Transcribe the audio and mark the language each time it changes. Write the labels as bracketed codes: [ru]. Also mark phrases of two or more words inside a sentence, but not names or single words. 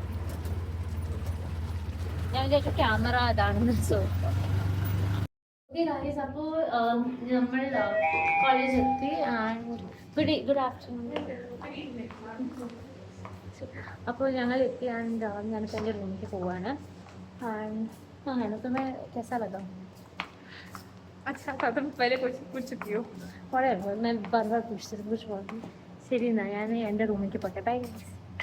[ml] ഞാൻ വിചാരിച്ചു ക്യാമറ അതാണെന്ന്. സോ അപ്പോൾ നമ്മൾ കോളേജ് എത്തി. [en] good afternoon. [ml] അപ്പോൾ ഞങ്ങൾ എത്തി ആൻഡ് ഞാനിപ്പോൾ എൻ്റെ റൂമിലേക്ക് പോവാണ്. [hi] हाँ तुम्हें कैसा लगा? अच्छा था, तुम पहले पूछ चुकी हो. मैं बार बार पूछती हूँ, कुछ बोल. [ml] ശരി എന്നാ ഞാൻ എൻ്റെ റൂമിലേക്ക് പോട്ടെ. ബൈ.